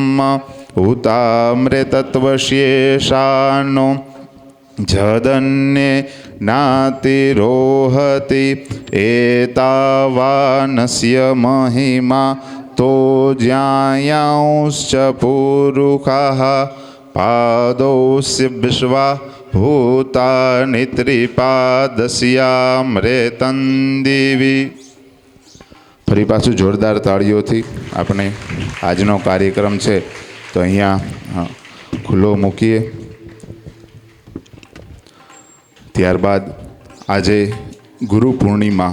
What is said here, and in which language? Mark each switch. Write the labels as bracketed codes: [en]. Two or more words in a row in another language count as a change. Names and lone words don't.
[sa] हुतामृतत्वशेषाणो जदन्ये नातिरोहति एतावानस्य महिमा तो ज्ञायांश्च पुरुखाः पादोऽस्य विश्वा ભૂતાનિ ત્રિપાદસ્યામૃતં દિવી. [gu] ફરી પાછું જોરદાર તાળીઓથી આપણે આજનો કાર્યક્રમ છે તો અહીંયા ખુલ્લો મૂકીએ. ત્યારબાદ આજે ગુરુ પૂર્ણિમા.